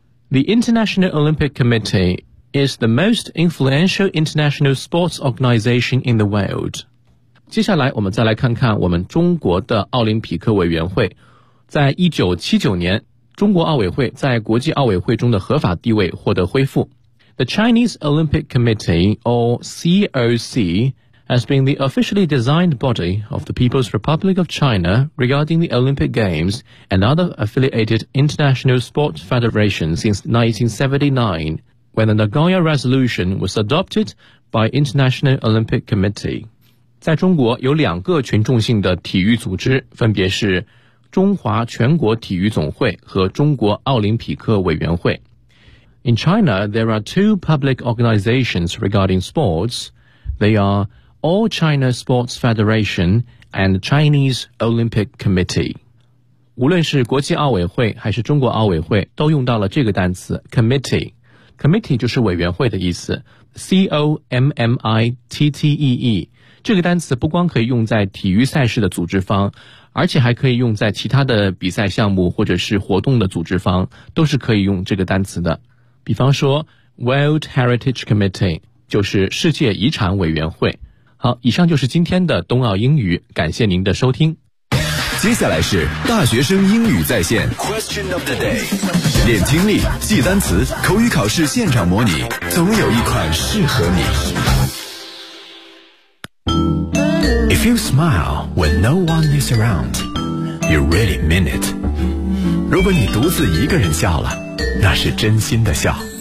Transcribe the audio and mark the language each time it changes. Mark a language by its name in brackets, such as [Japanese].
[English] The International Olympic Committee is the most influential international sports organization in the world. [Chinese] 接下来我们再来看看我们中国的奥林匹克委员会。在1979年，中国奥委会在国际奥委会中的合法地位获得恢复。 [English] The Chinese Olympic Committee, or COC, has been the officially designed body of the People's Republic of China regarding the Olympic Games and other affiliated international sports federations since 1979. When the Nagoya Resolution was adopted by International Olympic Committee. [Chinese] 在中国有两个群众性的体育组织，分别是中华全国体育总会和中国奥林匹克委员会。 [English] In China, there are two public organizations regarding sports. They are All China Sports Federation and Chinese Olympic Committee. [Chinese] 无论是国际奥委会还是中国奥委会，都用到了这个单词 Committee. Committee 就是委员会的意思 ,C-O-M-M-I-T-T-E-E。这个单词不光可以用在体育赛事的组织方，而且还可以用在其他的比赛项目或者是活动的组织方，都是可以用这个单词的。比方说 ,World Heritage Committee, 就是世界遗产委员会。好，以上就是今天的冬奥英语，感谢您的收听。接下来是大学生英语在线 Question of the day， 练听力，记单词，口语考试现场模拟，总有一款适合你。 [English] If you smile when no one is around, you really mean it. [Chinese] 如果你独自一个人笑了，那是真心的笑。